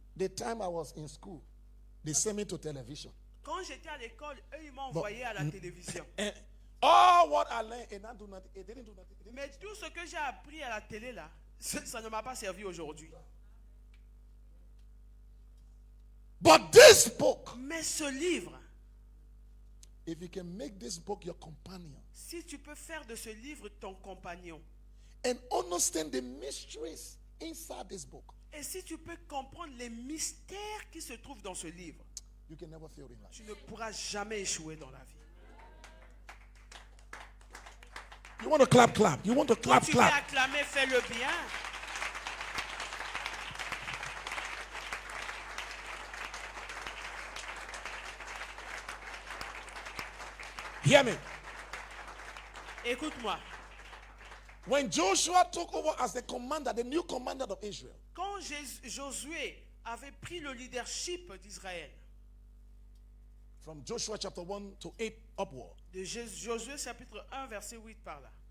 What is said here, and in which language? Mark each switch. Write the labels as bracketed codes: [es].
[en] The time I was in school, they sent me to television. [fr] Quand j'étais à l'école, eux ils m'ont envoyé à la télévision. [en] And all what I learned, it didn't do nothing. It didn't [fr] Mais tout ce que j'ai appris à la télé là, ça ne m'a pas servi aujourd'hui. [en] But this book, [fr] Mais ce livre, [en] if you can make this book your companion [fr] si tu peux faire de ce livre ton compagnon, [en] and understand the mysteries inside this book, [fr] et si tu peux comprendre les mystères qui se trouvent dans ce livre, [en] you can never fail in life. [fr] tu ne pourras jamais échouer dans la vie. [en] You want to clap, clap. You want to [fr] Quand [en] clap, [fr] tu veux [en] clap. [fr] acclamer, fais-le bien. [en] Hear me. [fr] Écoute-moi. [en] When Joshua took over as the commander, the new commander of Israel, [fr] Quand Josué avait pris le leadership d'Israël, [en] from Joshua chapter 1 to 8 upward, [fr] de Josué chapitre 1 verset 8 par là,